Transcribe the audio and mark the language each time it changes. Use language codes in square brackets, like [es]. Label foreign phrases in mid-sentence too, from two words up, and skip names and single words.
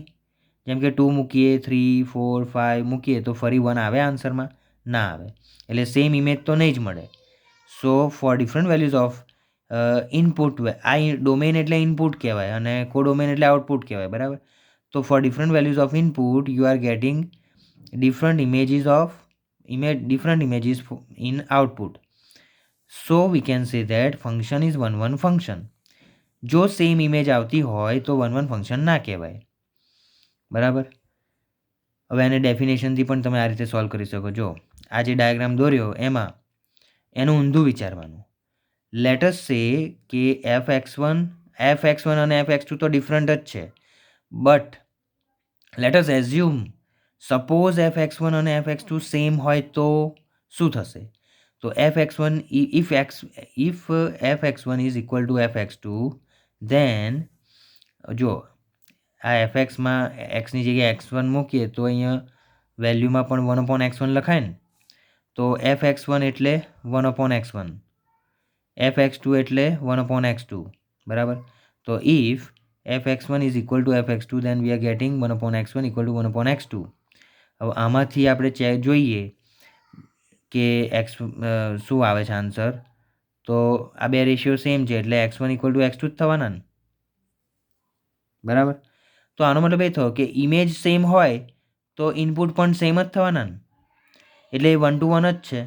[gu] જેમ કે 2 મૂકીએ, 3 4 5 મૂકીએ તો ફરી 1 આવે આન્સરમાં? ના આવે. એટલે [en] same image [gu] તો નહીં જ મળે. [en] so for different values of input, [gu] આ ડોમેન એટલે ઇનપુટ કહેવાય અને કોડોમેન એટલે આઉટપુટ કહેવાય, બરાબર. [en] તો for different values of input you are getting different images in output. So we can say that function is 1 1 function. [gu] જો [en] same image [gu] આવતી હોય તો 1 1 ફંક્શન ના કહેવાય, બરાબર. હવે એને ડેફિનેશનથી પણ તમે આ રીતે સોલ્વ કરી શકો. જો આ જે ડાયાગ્રામ દોર્યો એમાં એનું ઊંધું વિચારવાનું. [en] let us say [gu] કે fx1 અને fx2 તો ડિફરન્ટ જ છે, [en] but let us assume suppose [gu] fx1 અને fx2 સેમ હોય તો શું થશે? તો fx1 [en] if fx1 is equal to fx2, then [gu] જો આ fxમાં xની જગ્યાએ x1 મૂકીએ તો અહીંયા વેલ્યુમાં પણ 1/x1 લખાય ને, તો fx1 એટલે 1/x1, fx2 એટલે 1/x2, બરાબર. [en] તો if fx1 is equal to fx2, then we are getting 1/x1 equal to 1/x2. [gu] હવે આમાંથી આપણે જોઈએ કે એક્સ શું આવે છે આન્સર. તો આ બે રેશિયો સેમ છે એટલે x1 [en] equal to [gu] x2 જ થવાના ને, બરાબર. તો આનો મતલબ એ થયો કે ઇમેજ સેમ હોય તો ઇનપુટ પણ સેમ જ થવાના ને, એટલે એ 1 to 1 જ છે.